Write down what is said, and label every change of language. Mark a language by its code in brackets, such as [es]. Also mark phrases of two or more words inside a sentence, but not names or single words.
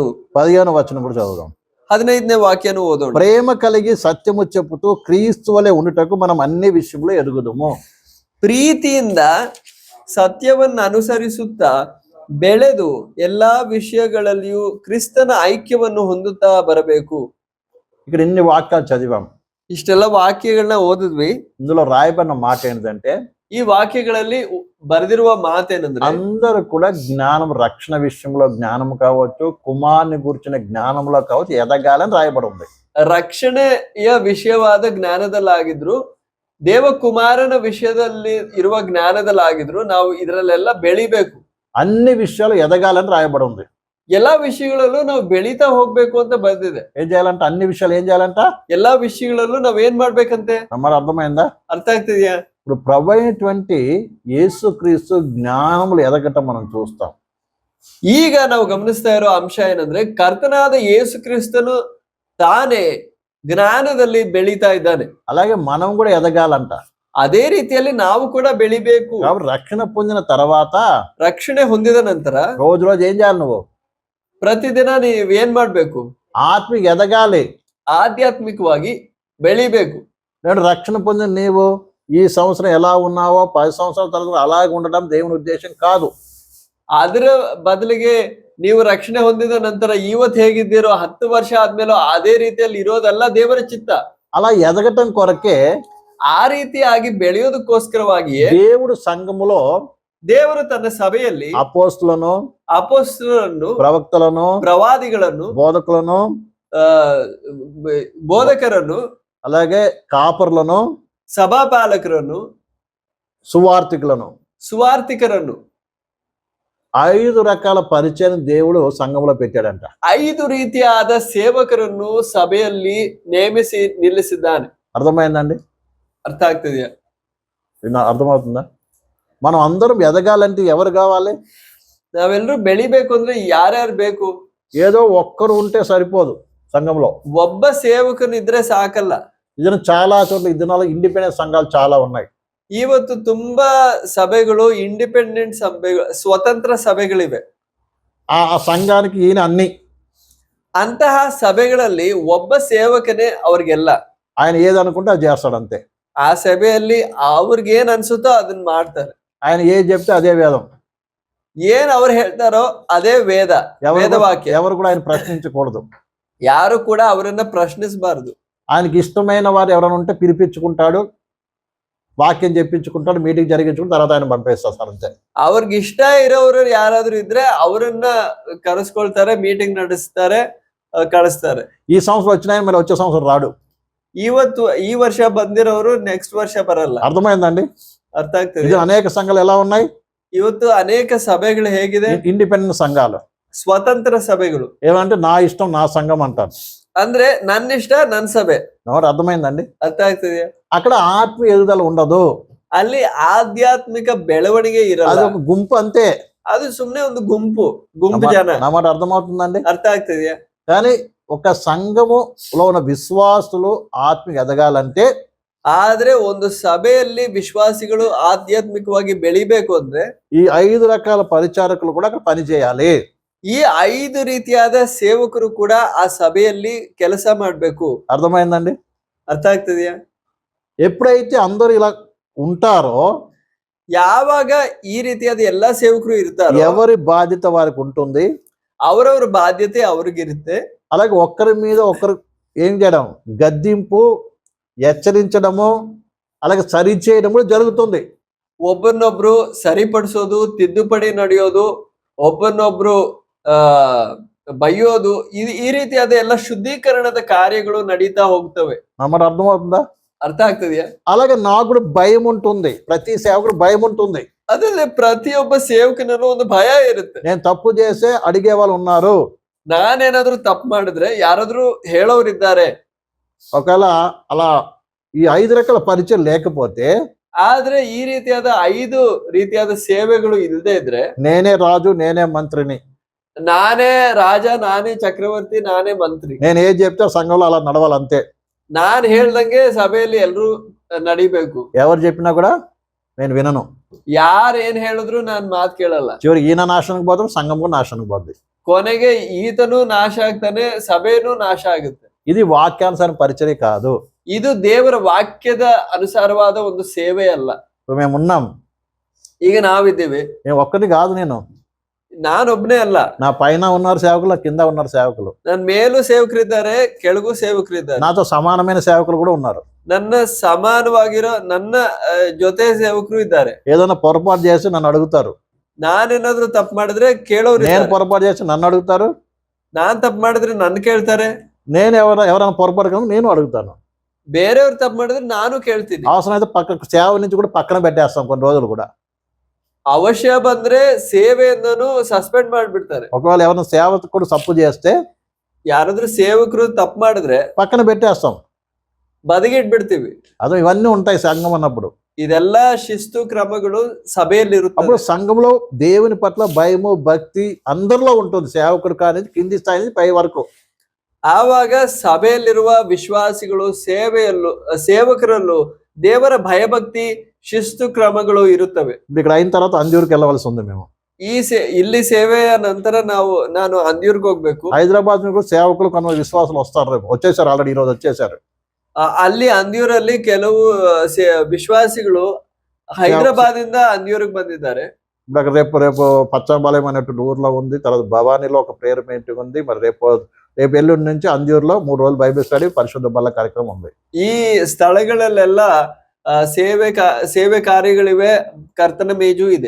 [te] 15వ వచనం కూడా చదువుదాం. [kn] 15ನೇ ವಾಕ್ಯನು ಓದೋಣ. [te] ప్రేమ కలిగి సత్యము చెప్పుతూ క్రీస్తు వలె ఉండుటకు మనం అన్ని విషయంలో ఎదుగుదము. [kn] ಪ್ರೀತಿಯಿಂದ ಸತ್ಯವನ್ನು ಅನುಸರಿಸುತ್ತಾ ಬೆಳೆದು ಎಲ್ಲಾ ವಿಷಯಗಳಲ್ಲಿಯೂ ಕ್ರಿಸ್ತನ ಐಕ್ಯವನ್ನು ಹೊಂದುತ್ತಾ ಬರಬೇಕು. [te] ఇక్కడ ఇన్ని వాక్యాలు చదివాం. [kn] ಇಷ್ಟೆಲ್ಲ ವಾಕ್ಯಗಳನ್ನ ಓದಿದ್ವಿ. [te] ఇందులో రాయబడిన మాట ఏంటంటే, [kn] ಈ ವಾಕ್ಯಗಳಲ್ಲಿ ಬರೆದಿರುವ ಮಾತೇನೆಂದ್ರೆ, [te] అందరూ కూడా జ్ఞానం, రక్షణ విషయంలో జ్ఞానం కావచ్చు, కుమారుని గురించిన జ్ఞానంలో కావచ్చు ఎదగాలని రాయబడి ఉంది. [kn] ರಕ್ಷಣೆಯ ವಿಷಯವಾದ ಜ್ಞಾನದಲ್ಲಾಗಿದ್ರು, ದೇವಕುಮಾರನ ವಿಷಯದಲ್ಲಿ ಇರುವ ಜ್ಞಾನದಲ್ಲಾಗಿದ್ರು ನಾವು ಇದರಲ್ಲೆಲ್ಲ ಬೆಳಿಬೇಕು. [te] అన్ని విషయాలు ఎదగాలని రాయబడి ఉంది. [kn] ಎಲ್ಲಾ ವಿಷಯಗಳಲ್ಲೂ ನಾವು ಬೆಳೀತಾ ಹೋಗ್ಬೇಕು ಅಂತ ಬಂದಿದೆ. [te] ఏం చేయాలంట? అన్ని విషయాలు ఏం చేయాలంట? [kn] ಎಲ್ಲಾ ವಿಷಯಗಳಲ್ಲೂ ನಾವ್ ಏನ್ ಮಾಡ್ಬೇಕಂತೆ? [te] మరి అర్థమైందా? [kn] ಅರ್ಥ ಆಗ್ತಿದ್ಯಾ? [te] ఇప్పుడు ప్రభు అయినటువంటి యేసుక్రీస్తు జ్ఞానములు ఎదగటం మనం చూస్తాం. [kn] ಈಗ ನಾವು ಗಮನಿಸ್ತಾ ಇರೋ ಅಂಶ ಏನಂದ್ರೆ, ಕರ್ತನಾದ ಯೇಸು ಕ್ರಿಸ್ತನು ತಾನೇ ಜ್ಞಾನದಲ್ಲಿ ಬೆಳೀತಾ ಇದ್ದಾನೆ. [te] అలాగే మనం కూడా ఎదగాలంట. [kn] ಅದೇ ರೀತಿಯಲ್ಲಿ ನಾವು ಕೂಡ ಬೆಳಿಬೇಕು. [te] కాబట్టి రక్షణ పొందిన తర్వాత, [kn] ರಕ್ಷಣೆ ಹೊಂದಿದ ನಂತರ [te] రోజు ఏం చేయాలి? నువ్వు [kn] ಪ್ರತಿದಿನ ನೀವ್ ಏನ್ ಮಾಡ್ಬೇಕು? [te] ఆత్మిక ఎదగాలి, [kn] ಆಧ್ಯಾತ್ಮಿಕವಾಗಿ ಬೆಳಿಬೇಕು. [te] నేను రక్షణ పొందిన నీవు ఈ సంవత్సరం ఎలా ఉన్నావో 10 సంవత్సరాల తర్వాత అలాగే ఉండడం దేవుని ఉద్దేశం కాదు. [kn] ಅದರ ಬದಲಿಗೆ ನೀವು ರಕ್ಷಣೆ ಹೊಂದಿದ ನಂತರ ಇವತ್ತು ಹೇಗಿದ್ದೀರೋ 10 ವರ್ಷ ಆದ್ಮೇಲೆ ಅದೇ ರೀತಿಯಲ್ಲಿ ಇರೋದಲ್ಲ ದೇವರ ಚಿತ್ತ. [te] అలా ఎదగటం కొరకే, [kn] ಆ ರೀತಿಯಾಗಿ ಬೆಳೆಯೋದಕ್ಕೋಸ್ಕರವಾಗಿಯೇ [te] దేవుడు సంఘములో [kn] ದೇವರು ತನ್ನ ಸಭೆಯಲ್ಲಿ [te] అపోస్తులను, [kn] ಅಪೊಸ್ತಲರನ್ನು, [te] ప్రవక్తలను, [kn] ಪ್ರವಾದಿಗಳನ್ನು, [te] బోధకులను, [kn] ಬೋಧಕರನ್ನು, [te] అలాగే కాపర్లను, [kn] ಸಭಾಪಾಲಕರನ್ನು, [te] సువార్థికులను, [kn] ಸುವಾರ್ಥಿಕರನ್ನು [te] 5 రకాల పరిచయం దేవుడు సంఘంలో పెట్టాడంట. [kn] 5 ರೀತಿಯಾದ ಸೇವಕರನ್ನು ಸಭೆಯಲ್ಲಿ ನೇಮಿಸಿ ನಿಲ್ಲಿಸಿದ್ದಾನೆ. [te] అర్థమైందండి? [kn] ಅರ್ಥ ಆಗ್ತಿದೆಯಾ? [te] అర్థమవుతుందా? మనం అందరం ఎదగాలంటే ఎవరు కావాలి? [kn] ನಾವೆಲ್ಲರೂ ಬೆಳಿಬೇಕು ಅಂದ್ರೆ ಯಾರ್ಯಾರು ಬೇಕು? [te] ఏదో ఒక్కరు ఉంటే సరిపోదు సంఘంలో. [kn] ಒಬ್ಬ ಸೇವಕನಿದ್ರೆ ಸಾಕಲ್ಲ. [te] ಇದನ್ನು చాలా చోట్ల ఈ దినాల్లో ఇండిపెండెంట్ సంఘాలు చాలా ఉన్నాయి. [kn] ಇವತ್ತು ತುಂಬಾ ಸಭೆಗಳು ಇಂಡಿಪೆಂಡೆಂಟ್ ಸಭೆಗಳು, ಸ್ವತಂತ್ರ ಸಭೆಗಳಿವೆ. [te] ఆ సంఘానికి ఈయన అన్ని, [kn] ಅಂತಹ ಸಭೆಗಳಲ್ಲಿ ಒಬ್ಬ ಸೇವಕನೇ ಅವ್ರಿಗೆಲ್ಲ. [te] ఆయన ఏదనుకుంటే అది చేస్తాడు అంతే. [kn] ಆ ಸಭೆಯಲ್ಲಿ ಅವ್ರಿಗೆ ಏನ್ ಅನ್ಸುತ್ತೋ ಅದನ್ನ ಮಾಡ್ತಾರೆ. [te] ఆయన ఏది చెప్తే అదే వేదం. [kn] ಏನ್ ಅವ್ರು ಹೇಳ್ತಾರೋ ಅದೇ ವೇದ, ವೇದವಾಕ್ಯ. [te] ఎవరు కూడా ఆయన ప్రశ్నించకూడదు. [kn] ಯಾರು ಕೂಡ ಅವರನ್ನ ಪ್ರಶ್ನಿಸಬಾರದು. [te] ఆయనకి ఇష్టమైన వారు ఎవరైనా ఉంటే పిలిపించుకుంటాడు, వాక్యం చెప్పించుకుంటాడు, మీటింగ్ జరిగించుకుంటాడు, తర్వాత ఆయన పంపేస్తారు అంతే. [kn] ಅವ್ರಿಗೆ ಇಷ್ಟ ಇರೋರು ಯಾರಾದ್ರೂ ಇದ್ರೆ ಅವರನ್ನ ಕರೆಸ್ಕೊಳ್ತಾರೆ, ಮೀಟಿಂಗ್ ನಡೆಸ್ತಾರೆ, ಕಳಿಸ್ತಾರೆ. [te] ఈ సంవత్సరం వచ్చిన ఆయన మరి వచ్చే సంవత్సరం రాడు. [kn] ಇವತ್ತು ಈ ವರ್ಷ ಬಂದಿರೋರು ನೆಕ್ಸ್ಟ್ ವರ್ಷ ಬರಲ್ಲ. [te] అర్థమైందండి? [kn] ಅರ್ಥ ಆಗ್ತದೆ? [te] ఇది అనేక సంఘాలు ఎలా ఉన్నాయి? [kn] ಇವತ್ತು ಅನೇಕ ಸಭೆಗಳು ಹೇಗಿದೆ? [te] ఇండిపెండెంట్ సంఘాలు, [kn] ಸ್ವತಂತ್ರ ಸಭೆಗಳು. [te] ఏమంటే నా ఇష్టం నా సంఘం అంటారు. [kn] ಅಂದ್ರೆ ನನ್ನ ಇಷ್ಟ ನನ್ನ ಸಭೆ. [te] అర్థమైందండి? [kn] ಅರ್ಥ ಆಗ್ತದೆಯಾ? [te] అక్కడ ఆత్మీయ ఎదుగుదల ఉండదు. [kn] ಅಲ್ಲಿ ಆಧ್ಯಾತ್ಮಿಕ ಬೆಳವಣಿಗೆ ಇರಲ್ಲ. [te] అది ఒక గుంపు అంతే. [kn] ಅದು ಸುಮ್ನೆ ಒಂದು ಗುಂಪು ಜನ. [te] నా మాట అర్థమవుతుందండి? [kn] ಅರ್ಥ ಆಗ್ತದೆಯಾ? [te] కానీ ఒక సంఘములో ఉన్న విశ్వాసులు ఆత్మీయ ఎదగాలంటే, [kn] ಆದ್ರೆ ಒಂದು ಸಭೆಯಲ್ಲಿ ವಿಶ್ವಾಸಿಗಳು ಆಧ್ಯಾತ್ಮಿಕವಾಗಿ ಬೆಳಿಬೇಕು ಅಂದ್ರೆ [te] ఈ 5 రకాల పరిచారకులు కూడా అక్కడ పని చేయాలి. [kn] ಈ 5 ರೀತಿಯಾದ ಸೇವಕರು ಕೂಡ ಆ ಸಭೆಯಲ್ಲಿ ಕೆಲಸ ಮಾಡ್ಬೇಕು. [te] అర్థమైందండి? [kn] ಅರ್ಥ ಆಗ್ತದೆಯಾ? [te] ఎప్పుడైతే అందరూ ఇలా ఉంటారో, [kn] ಯಾವಾಗ ಈ ರೀತಿಯಾದ ಎಲ್ಲಾ ಸೇವಕರು ಇರ್ತಾರೋ [te] ఎవరి బాధ్యత వారికి ఉంటుంది. [kn] ಅವರವರ ಬಾಧ್ಯತೆ ಅವ್ರಿಗಿರುತ್ತೆ. [te] అలాగే ఒక్కరి మీద ఒకరు ఏం చేయడం, గద్దింపు, హెచ్చరించడము, అలాగే సరి చేయడం కూడా జరుగుతుంది. [kn] ಒಬ್ಬರನ್ನೊಬ್ರು ಸರಿಪಡಿಸೋದು, ತಿದ್ದುಪಡಿ ನಡೆಯೋದು, ಒಬ್ಬರನ್ನೊಬ್ರು ಬೈಯೋದು, ಈ ರೀತಿಯಾದ ಎಲ್ಲ ಶುದ್ಧೀಕರಣದ ಕಾರ್ಯಗಳು ನಡೀತಾ ಹೋಗ್ತವೆ. [te] మరి అర్థమవుతుందా? [kn] ಅರ್ಥ ಆಗ್ತದೆಯಾ? [te] అలాగే నాకు కూడా భయం ఉంటుంది, ప్రతి సేవకుడు భయం ఉంటుంది. [kn] ಅದ್ರಲ್ಲಿ ಪ್ರತಿಯೊಬ್ಬ ಸೇವಕನಲ್ಲೂ ಒಂದು ಭಯ ಇರುತ್ತೆ. [te] నేను తప్పు చేసే అడిగే వాళ్ళు ఉన్నారు. [kn] ನಾನೇನಾದ್ರೂ ತಪ್ಪು ಮಾಡಿದ್ರೆ ಯಾರಾದ್ರೂ ಹೇಳೋರಿದ್ದಾರೆ. [te] ఒకవేళ అలా ఈ 5 రకాల పరిచయం లేకపోతే, [kn] ಆದ್ರೆ ಈ ರೀತಿಯಾದ 5 ರೀತಿಯಾದ ಸೇವೆಗಳು ಇಲ್ಲದೆ ಇದ್ರೆ, [te] నేనే రాజు, నేనే మంత్రిని, [kn] ನಾನೇ ರಾಜ, ನಾನೇ ಚಕ್ರವರ್ತಿ, ನಾನೇ ಮಂತ್ರಿ, [te] నేను ఏం చెప్తే సంఘంలో అలా నడవాలంతే. [kn] ನಾನ್ ಹೇಳ್ದಂಗೆ ಸಭೆಯಲ್ಲಿ ಎಲ್ರು ನಡಿಬೇಕು. [te] ఎవరు చెప్పినా కూడా నేను వినను. [kn] ಯಾರ್ ಏನ್ ಹೇಳಿದ್ರು ನಾನ್ ಮಾತ್ ಕೇಳಲ್ಲ. [te] చివరికి ఈయన నాశనకు పోతాడు, సంఘం కూడా నాశనకు పోద్ది. [kn] ಕೊನೆಗೆ ಈತನು ನಾಶ ಆಗ್ತಾನೆ, ಸಭೆನೂ ನಾಶ ಆಗುತ್ತೆ. [te] ఇది వాక్యానుసారం పరిచర్య కాదు. [kn] ಇದು ದೇವರ ವಾಕ್ಯದ ಅನುಸಾರವಾದ ಒಂದು ಸೇವೆ ಅಲ್ಲ. [te] మేము ఉన్నాం, [kn] ಈಗ ನಾವಿದ್ದೇವೆ. [te] నేను ఒక్కటి కాదు, [kn] ನಾನೊಬ್ನೇ ಅಲ್ಲ. [te] నా పైన ఉన్నారు సేవకులు, కింద ఉన్నారు సేవకులు, [kn] ನನ್ ಮೇಲೂ ಸೇವಕರಿದ್ದಾರೆ, ಕೆಳಗೂ ಸೇವಕರಿದ್ದಾರೆ. [te] నాతో సమానమైన సేవకులు కూడా ఉన్నారు. [kn] ನನ್ನ ಸಮಾನವಾಗಿರೋ ನನ್ನ ಜೊತೆ ಸೇವಕರು ಇದ್ದಾರೆ. [te] ఏదైనా పొరపాటు చేసి నన్ను అడుగుతారు. [kn] ನಾನೇನಾದ್ರೂ ತಪ್ಪು ಮಾಡಿದ್ರೆ ಕೇಳೋರು. [te] నేను పొరపాటు చేసి నన్ను అడుగుతారు. [kn] ನಾನ್ ತಪ್ಪು ಮಾಡಿದ್ರೆ ನನ್ ಕೇಳ್ತಾರೆ. [te] నేను ఎవరైనా పొరపాటు కనుక నేను అడుగుతాను. [kn] ಬೇರೆಯವ್ರು ತಪ್ಪು ಮಾಡಿದ್ರೆ ನಾನು ಕೇಳ್ತೀನಿ. [te] అవసరమైతే పక్క సేవ నుంచి కూడా పక్కన పెట్టేస్తాం కొన్ని రోజులు కూడా. [kn] ಅವಶ್ಯ ಬಂದ್ರೆ ಸೇವೆಯಿಂದನೂ ಸಸ್ಪೆಂಡ್ ಮಾಡ್ಬಿಡ್ತಾರೆ. [te] ఒకవేళ ఎవరైనా సేవకుడు తప్పు చేస్తే, [kn] ಯಾರಾದ್ರೂ ಸೇವಕರು ತಪ್ಪು ಮಾಡಿದ್ರೆ [te] పక్కన పెట్టేస్తాం, [kn] ಬದಿಗಿಟ್ಬಿಡ್ತೀವಿ. [te] ಅದು ఇవన్నీ ఉంటాయి సంఘం అన్నప్పుడు. [kn] ಇದೆಲ್ಲಾ ಶಿಸ್ತು ಕ್ರಮಗಳು ಸಭೆಯಲ್ಲಿ ಇರುತ್ತೆ. [te] అప్పుడు సంఘంలో దేవుని పట్ల భయము, భక్తి అందరిలో ఉంటుంది, సేవకుడు కానీ కింది స్థాయి నుంచి పై వరకు. [kn] ಆವಾಗ ಸಭೆಯಲ್ಲಿರುವ ವಿಶ್ವಾಸಿಗಳು ಸೇವಕರಲ್ಲೂ ದೇವರ ಭಯಭಕ್ತಿ, ಶಿಸ್ತು ಕ್ರಮಗಳು ಇರುತ್ತವೆ. [te] ఇక్కడ అయిన తర్వాత అంజూరుకి వెళ్ళవలసి ఉంది. మేము [kn] ಇಲ್ಲಿ ಸೇವೆಯ ನಂತರ ನಾನು ಅಂದ್ಯೂರ್ಗೆ ಹೋಗ್ಬೇಕು. [te] హైదరాబాద్ నుంచి కూడా సేవకులు కొంతమంది విశ్వాసులు వస్తారు, రేపు వచ్చేసారు, ఆల్రెడీ ఈ రోజు వచ్చేసారు. [kn] ಅಲ್ಲಿ ಅಂದ್ಯೂರಲ್ಲಿ ಕೆಲವು ವಿಶ್ವಾಸಿಗಳು ಹೈದರಾಬಾದ್ ಇಂದ ಅಂದ್ಯೂರ್ಕಿ ಬಂದಿದ್ದಾರೆ. [te] ఇప్పుడు రేపు పచ్చంపాలెం అనేటువంటి ఊర్లో ఉంది, తర్వాత భవానీలో ఒక [en] prayer meeting [te] ఉంది, మరి రేపు ఎల్లుండి నుంచి అంజూరులో 3 రోజులు [en] Bible study, [te] పరిశుద్ధ బల్ల కార్యక్రమం ఉంది. [kn] ಈ ಸ್ಥಳಗಳಲ್ಲೆಲ್ಲ ಸೇವೆ ಕಾರ್ಯಗಳಿವೆ, ಕರ್ತನ ಮೇಜು ಇದೆ.